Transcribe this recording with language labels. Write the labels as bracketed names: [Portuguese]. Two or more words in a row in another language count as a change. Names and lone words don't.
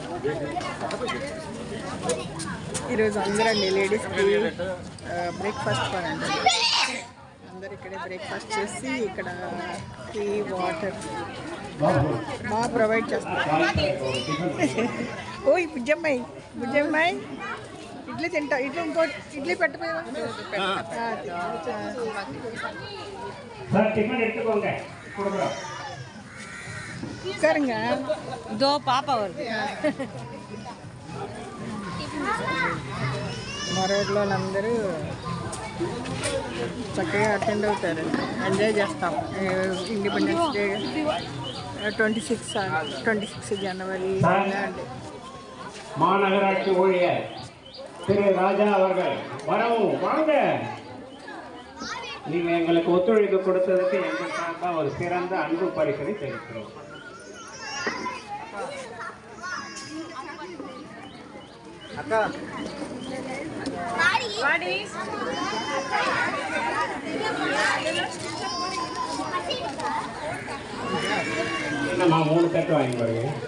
[Telugu] ఈరోజు అందరండి లేడీస్కి బ్రేక్ఫాస్ట్ అండి. అందరు ఇక్కడే బ్రేక్ఫాస్ట్ చేసి ఇక్కడ టీ, వాటర్ బాగా ప్రొవైడ్ చేస్తారు. ఓ బుజ్జమ్మాయి ఇడ్లీ తింటా. ఇంకో ఇడ్లీ పెట్టపోయా. [Tamil] சரிங்க. இதோ பாப்பா வருது. [Telugu] మా రోడ్లో వాళ్ళందరూ చక్కగా అటెండ్ అవుతారు. ఎంజాయ్ చేస్తాం. ఇండిపెండెన్స్ డే 26 ஜனவரி. [Tamil] மாநகராட்சி ஊழியர் திரு ராஜா அவர்கள் வரவும் வாங்க. நீங்க எங்களுக்கு ஒத்துழைப்பு கொடுத்ததுக்கு எங்கள் சார்பாக ஒரு சிறந்த அன்பு பரிசனை தெரிவிக்கிறோம். அக்கா என்னம்மா 3 தட்டு வாங்கி பாருங்க.